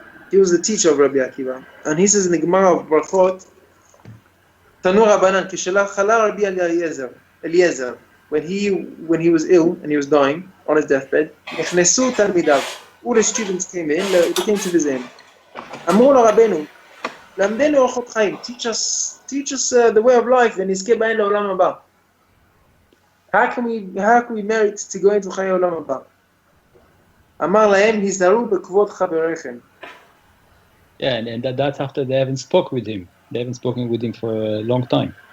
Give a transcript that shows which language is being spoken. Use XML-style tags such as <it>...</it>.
<en>He was the teacher of Rabbi Akiva, and he says in the Gemara of Brachot,</en> <he>Tanu Rabbanan Kishalach Chala Rabbi Eliezer,</he> <en>when he was ill and he was dying on his deathbed,</en> <he>Nechnesu Talmidav.</he> <en>All the students came in, they came to visit him.</en> <he>אמרו לרבנו, למדנו אורחות חיים,</he> <en>teach us the way of life,</en> <he>ונזכה בהן לעולם הבא.</he> <en>How can we merit to go into</en> <he>חיי העולם הבא? אמר להם, היזהרו בכבוד חבריכם.</he> <en>Yeah, and that's after they haven't spoken with him. They haven't spoken with him for a long time.</en>